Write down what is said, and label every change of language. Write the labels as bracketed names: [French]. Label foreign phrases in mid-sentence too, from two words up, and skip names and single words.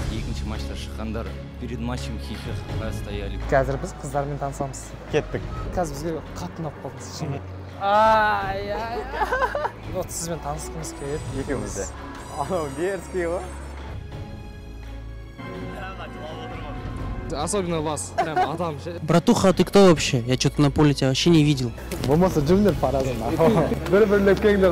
[Kazakh] екінші матчта шыққандар [Russian] перед матчем [Kazakh] хихикаға стояли. Қазір біз қыздармен танысамыз. Кеттік. Қазір бізге қатты ұнап қалдыңыз. Вот сізбен танысқымыз келеді. Екеумізде. Анау мерзкий ғой. [Russian] Особенно вас, прям Адам. Братуха, ты кто вообще? Я что-то на поле тебя вообще не видел. [Kazakh] Болмаса жүріңдер паразы. Бір-бірлеп келіңдер.